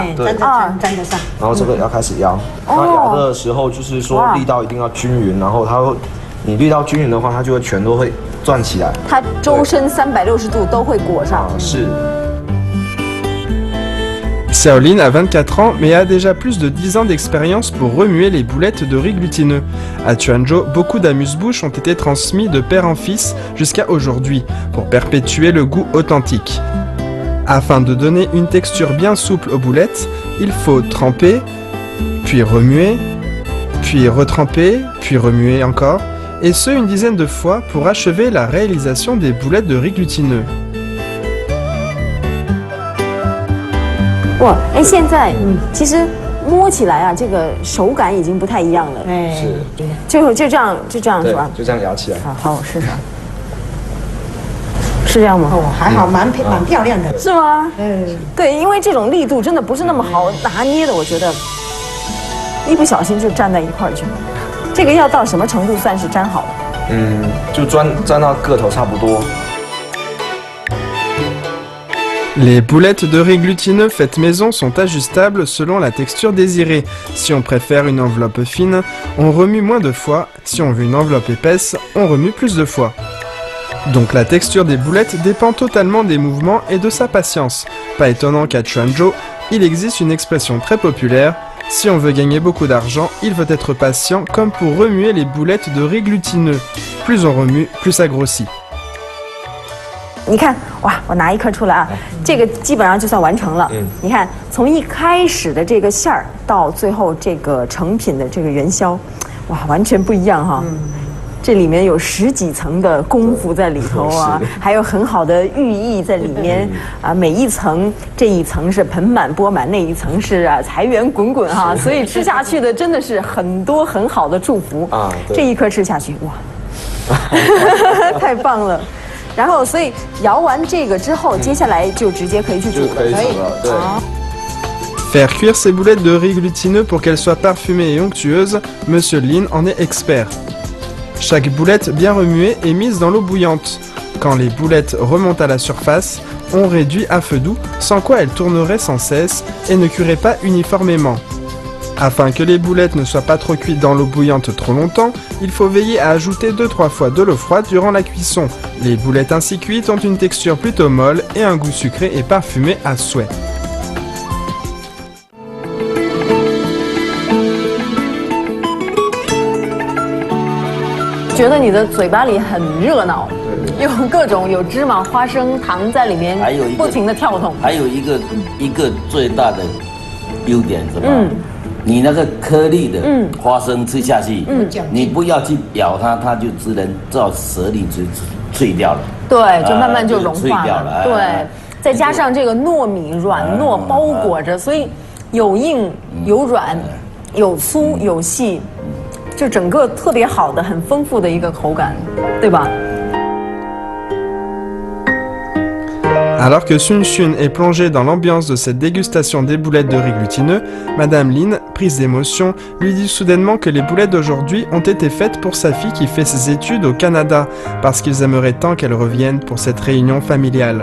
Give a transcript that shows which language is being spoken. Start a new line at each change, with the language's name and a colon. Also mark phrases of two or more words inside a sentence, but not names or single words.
Chinese: 沾得上。然后这个要开始摇，那摇的时候就是说力道一定要均匀，然后它会，你力道均匀的话，它就会全都会转起来，它周身360度都会裹上。是。
French: Xiaolin a 24 ans mais a déjà plus de 10 ans d'expérience pour remuer les boulettes de riz glutineux. À Quanzhou, beaucoup d'amuse-bouches ont été transmis de père en fils jusqu'à aujourd'hui pour perpétuer le goût authentique. Afin de donner une texture bien souple aux boulettes, il faut tremper, puis remuer, puis retremper, puis remuer encore, et ce une dizaine de fois pour achever la réalisation des boulettes de riz glutineux.
Chinese: 哇，哎，现在其实摸起来啊，这个手感已经不太一样了。哎，是，就这样是吧？就这样摇起来。好，我试试。是这样吗？哦，还好，蛮漂亮的。是吗？对，因为这种力度真的不是那么好拿捏的，我觉得一不小心就粘在一块儿去了。这个要到什么程度算是粘好了？就粘到个头差不多。
French: Les boulettes de riz glutineux faites maison sont ajustables selon la texture désirée. Si on préfère une enveloppe fine, on remue moins de fois. Si on veut une enveloppe épaisse, on remue plus de fois. Donc la texture des boulettes dépend totalement des mouvements et de sa patience. Pas étonnant qu'à Chuanzhou, il existe une expression très populaire. Si on veut gagner beaucoup d'argent, il faut être patient comme pour remuer les boulettes de riz glutineux. Plus on remue, plus ça grossit.
Chinese: 你看，哇，我拿一颗出来啊，这个基本上就算完成了。你看，从一开始的这个馅儿到最后这个成品的这个元宵，哇，完全不一样哈。这里面有10几层的功夫在里头啊，还有很好的寓意在里面啊。每一层，这一层是盆满钵满，那一层是财源滚滚哈。所以吃下去的真的是很多很好的祝福啊。这一颗吃下去，哇，太棒了。然后，所以摇完这个之后，接下来就直接可以去煮了。可以了，对。
French: Faire cuire ces boulettes de riz glutineux pour qu'elles soient parfumées et onctueuses, Monsieur Lin en est expert. Chaque boulette bien remuée est mise dans l'eau bouillante. Quand les boulettes remontent à la surface, on réduit à feu doux, sans quoi elles tourneraient sans cesse et ne cuiraient pas uniformément. Afin que les boulettes ne soient pas trop cuites dans l'eau bouillante trop longtemps, il faut veiller à ajouter 2-3 fois de l'eau froide durant la cuisson. Les boulettes ainsi cuites ont une texture plutôt molle et un goût sucré et parfumé à souhait.
Chinese: 觉得你的嘴巴里很热闹，有各种有芝麻、花生、糖在里面，不停的跳动。还有一个最大的优点什么？你那个颗粒的花生吃下去，你不要去咬它，它就只能照舌里就脆掉了。对，就慢慢就融化了。对，再加上这个糯米软糯包裹着，所以有硬有软，有粗有细。就整个特别好的、很丰富的一个口感，对吧？
French: Alors que Sun Xun est plongée dans l'ambiance de cette dégustation des boulettes de riz glutineux, Madame Lin, prise d'émotion, lui dit soudainement que les boulettes d'aujourd'hui ont été faites pour sa fille qui fait ses études au Canada, parce qu'ils aimeraient tant qu'elle revienne pour cette réunion familiale.